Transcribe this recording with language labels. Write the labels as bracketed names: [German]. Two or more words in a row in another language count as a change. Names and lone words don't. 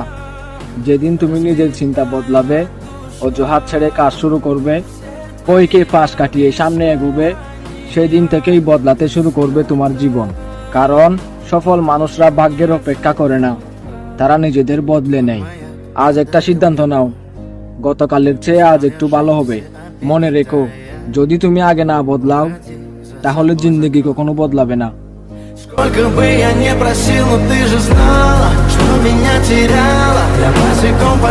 [Bangla] যেদিন তুমি নিজের চিন্তা বদলাবে, অজুহাত ছেড়ে কাজ শুরু করবে, বইকে পাশ কাটিয়ে সামনে এগোবে, সেই দিন থেকেই বদলাতে শুরু করবে তোমার জীবন। কারণ সফল মানুষরা ভাগ্যের অপেক্ষা করে না, তারা নিজেদের বদলে নেয়। আজ একটা সিদ্ধান্ত নাও, গতকালের চেয়ে আজ একটু ভালো হবে। মনে রেখো, যদি তুমি আগে না বদলাও তাহলে জিন্দেগি কখনো বদলাবে না। [Russian] Сколько бы я не просил, но ты же знала, что меня теряла. Я босиком